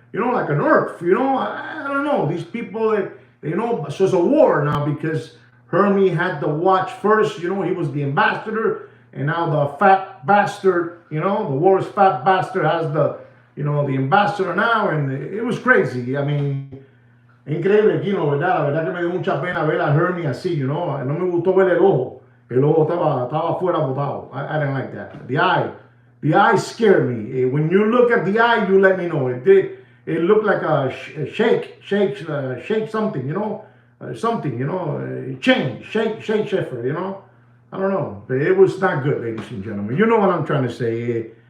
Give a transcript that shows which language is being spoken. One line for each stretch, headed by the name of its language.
English: You know, like an earth, you know, I don't know. These people, you know, so it's a war now, because Hermy had the watch first, you know, he was the ambassador, and now the fat bastard, you know, the Walrus fat bastard has the, you know, the ambassador now, and it was crazy. I mean,
Spanish: increíble,
English: Kino,
Spanish: ¿verdad? La verdad que me dio mucha pena ver a Hermy así,
English: you know.
Spanish: No me gustó ver el ojo. El ojo estaba fuera botado.
English: I didn't like that. The eye scared me. When you look at the eye, you let me know. It looked like a shake something, you know, something, you know, shake Sheffer, you know. I don't know, but it was not good, ladies and gentlemen. You know what I'm trying to say.